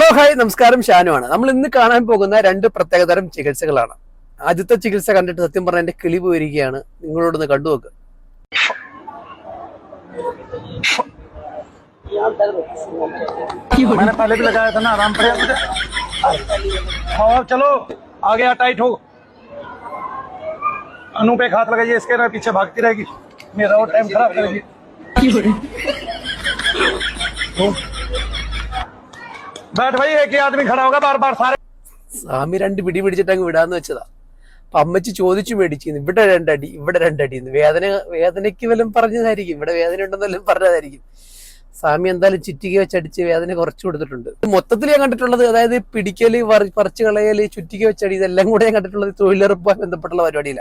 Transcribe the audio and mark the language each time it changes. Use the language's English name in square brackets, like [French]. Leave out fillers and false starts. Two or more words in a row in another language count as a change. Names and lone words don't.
[Malayalam] ഹായ് നമസ്കാരം, ഷാനുവാണ്. നമ്മൾ ഇന്ന് കാണാൻ പോകുന്ന രണ്ട് പ്രത്യേകതരം ചികിത്സകളാണ്. ആദ്യത്തെ ചികിത്സ കണ്ടിട്ട് സത്യം പറഞ്ഞാൽ എന്റെ കിളി പോയിരിക്കുകയാണ്. നിങ്ങളോടൊന്ന് കണ്ടു നോക്ക്. [Hindi] मैंने पहले भी लगाया था ना, आराम पड़ेगा मुझे। हाँ चलो आगे टाइट हो। अनु पे हाथ लगाइए, इसके ना पीछे भागती रहेगी, मेरा और टाइम खराब करेगी। बैठ भाई, एक ही आदमी खड़ा होगा बार बार सारे. [Malayalam] സ്വാമി രണ്ട് പിടി പിടിച്ചിട്ട് അങ്ങ് വിടാന്ന് വെച്ചതാ. അപ്പൊ അമ്മച്ചി ചോദിച്ചു മേടിച്ചിരുന്നു, ഇവിടെ രണ്ടടി ഇവിടെ രണ്ടടി എന്ന്. വേദനയ്ക്ക് വല്ലതും പറഞ്ഞതായിരിക്കും, ഇവിടെ വേദന ഉണ്ടെന്നെല്ലാം പറഞ്ഞതായിരിക്കും. സ്വാമി എന്തായാലും ചുറ്റിക വെച്ചടിച്ച് വേദന കുറച്ചു കൊടുത്തിട്ടുണ്ട്. മൊത്തത്തിൽ ഞാൻ കണ്ടിട്ടുള്ളത്, അതായത് പിടിക്കല്, പറിച്ചു കളയല്, ചുറ്റിക വെച്ചടി, ഇതെല്ലാം കൂടെ ഞാൻ കണ്ടിട്ടുള്ളത് തൊഴിലുറപ്പുമായി ബന്ധപ്പെട്ടുള്ള പരിപാടിയില്ല.